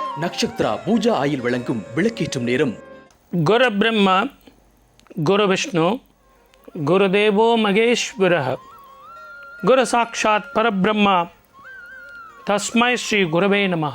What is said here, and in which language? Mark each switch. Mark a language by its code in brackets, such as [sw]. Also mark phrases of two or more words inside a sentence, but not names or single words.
[ta] நக்ஷத்ரா பூஜா ஆயில் வழங்கும் விளக்கேற்றும் நேரம். [sa] गुरु ब्रह्मा गुरु विष्णु गुरुदेवो महेश्वरः गुरु साक्षात् परब्रह्मा तस्मै श्री गुरवे नमः.